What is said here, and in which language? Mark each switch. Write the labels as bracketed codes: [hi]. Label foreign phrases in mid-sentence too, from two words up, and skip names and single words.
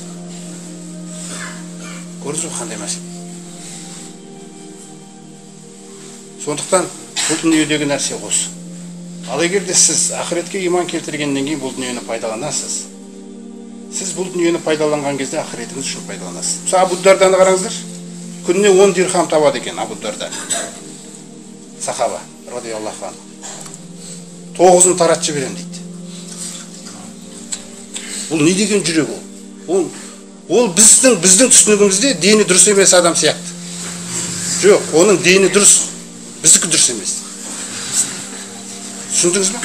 [kk] Көрдіңіз бе қандай мәселе? Сондықтан бұл дүниедегі нәрсе осы. Ал егер де сіз ақыретке иман келтіргеннен кейін бұл дүниені пайдаланасыз. Сіз бұл дүниені пайдаланған кезде ақыретіңіз үшін пайдаланасыз. Мысалы Абу Дарданы қараңыздар. Күніне 10 дирхам табады екен Абу Дарда. [ar] صحابة رضي الله عنه. [kk] 9-ын таратшы берем дейді. Бұл не деген жүрек ол? Ол біздің түсінігімізде дені дұрыс емес адам сияқты. Жоқ, оның дені дұрыс, біздікі дұрыс емес. Түсіндіңіз бе?